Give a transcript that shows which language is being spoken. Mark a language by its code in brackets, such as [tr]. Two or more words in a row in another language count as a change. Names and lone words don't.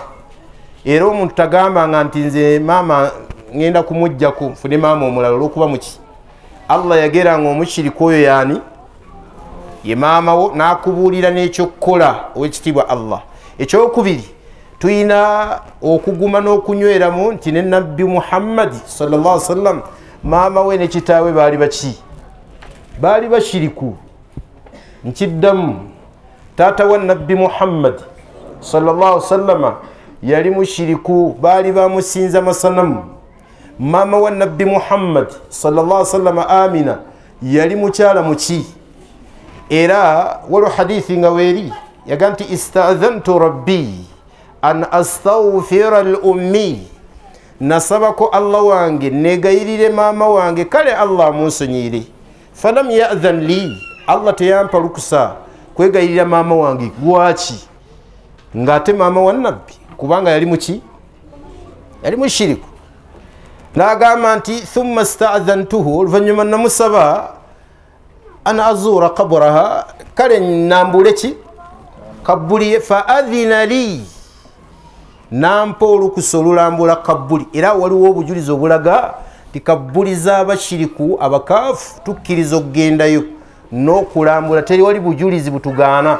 [lg] era omuntu tagambanga nti nze maama ngenda kumugjaku nfune maama omulala olw'okuba muki. Allah yageranga omushiriku oyo yaani ye maama wo, n'akubuulira n'ekyokukola ow'ekitiibwa Allah. ekyokubiri tuyina okuguma n'okunyweramu nti ne nabbi Muhammad [ar] صلى الله عليه وسلم [lg] maama we ne kitaawe baali baki, baali bashiriku. nkiddamu taata wa nabbi Muhammad [ar] صلى الله عليه وسلم [lg] yali mushiriku, baali bamusinza masanamu. maama wa nabbi Muhammad [ar] صلى الله عليه وسلم [lg] Amina yali mukyala muki. era waliwo hadithi nga weeri yaga nti [ar] استأذنت ربي أن أستغفر لأمي, [lg] nasabako Allah wange negayirire maama wange kale Allah amunsonyiire. [ar] فلم يأذن لي, [lg] Allah teyampa lukusa kwegayirira maama wange. lwaki? ng'ate maama wa nabbi, kubanga yali muki, yali mushiriku. n'agamba nti [ar] ثم استأذنته, [lg] oluvannyuma namusaba [ar] أن أزور قبرها, [lg] kale nambule ki, kabbuli [ar] فأذن لي [lg] nampa olukusa olulambula kabbuli era waliwo obujulizi obulaga ti kabbuli z'abashiriku abakaafu tukkiriza okugendayo n'okulambula teri wali bujulizi butugaana